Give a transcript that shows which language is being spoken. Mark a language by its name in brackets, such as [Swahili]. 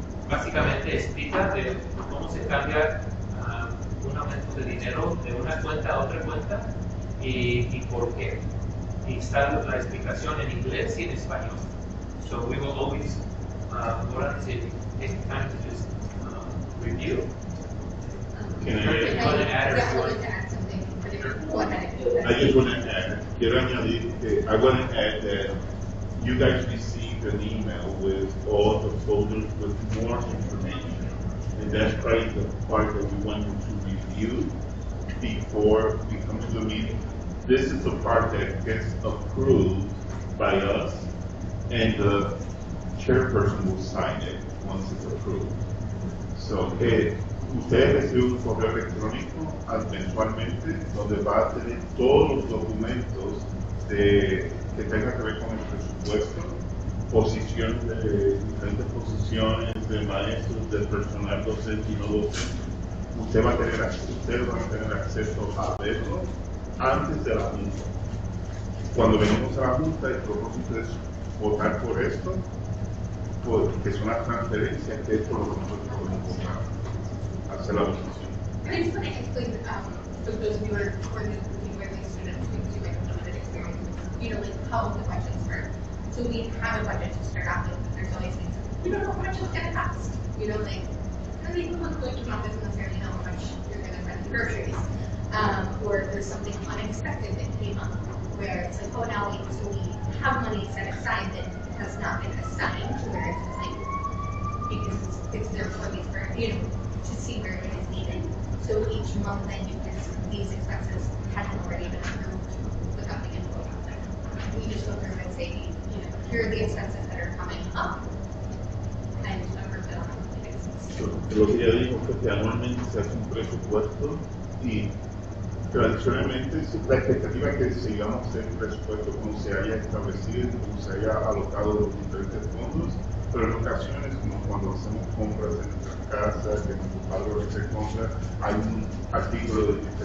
[Spanish] Básicamente explica de cómo se cambia un aumento de dinero de una cuenta a otra cuenta y por qué. Y está la explicación en inglés y en español. [English] So we will always go on to take the time to just review. Can I add something, but if you go ahead. I just want to add, [Spanish] quiero añadir que [English] I want to add that you guys received an email with all the folders with more information, and that's probably the part that we want you to review before we come to the meeting. This is the part that gets approved by us, and the chairperson will sign it once it's approved. [Spanish] So, ustedes reciben un correo electrónico mensualmente donde va a tener todos los documentos que tengan que ver con el presupuesto, posiciones de diferentes posiciones de maestros, de personal docente y no docente. Ustedes van a tener acceso a verlo antes de la Junta. Cuando venimos a la Junta, el propósito es votar por esto, porque es una transferencia que es por lo que nosotros podemos votar, hacer la votación. [English] And I just want to explain, for those of you who are working students who might have limited experience, like how the questions work. So we have a budget to start out with, but there's always things, we don't know how much it's going to cost. Like, I mean, people going to not necessarily know how much you're going to spend in groceries. Or there's something unexpected that came up where it's like, oh, now we have money set aside that has not been assigned to where it's like, because it's there for these, to see where it is needed. So each month then these expenses hadn't already been approved without the info out there. We just go through and say, here are the expenses that are coming up, and approve it on a monthly basis. [Spanish] Lo que ya dijo fue que anualmente se hace un presupuesto y tradicionalmente la expectativa es que sigamos el presupuesto como se haya establecido, como se haya alocado los diferentes fondos, pero en ocasiones, como cuando hacemos compras en nuestras casas, que nuestros padres hacer compras, hay un artículo